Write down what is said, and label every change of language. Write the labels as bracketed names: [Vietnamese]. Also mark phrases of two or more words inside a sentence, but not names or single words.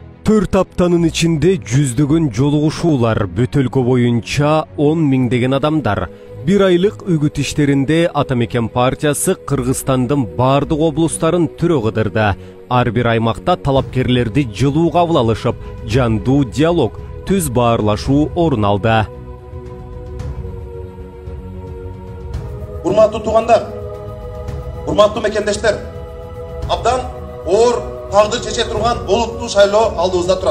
[Kyrgyz] 4 аптанын içinde жүздөгөн жолугушуулар бүт өлкө боюнча 10 миңдеген адамдар. Bir aylık ügüt işlerinde Atameken Partiyası Kırgızstandın bardıq облустарын түрө кыдырды. Ар бир аймакта талапкерлерди жылуу кабыл алышып, жандуу диалог, түз баарлашуу орун алды. Урматтуу туугандар, урматтуу мекендештер, абдан оор тагдыр чече турган олуттуу шайлоо алдыбызда турат.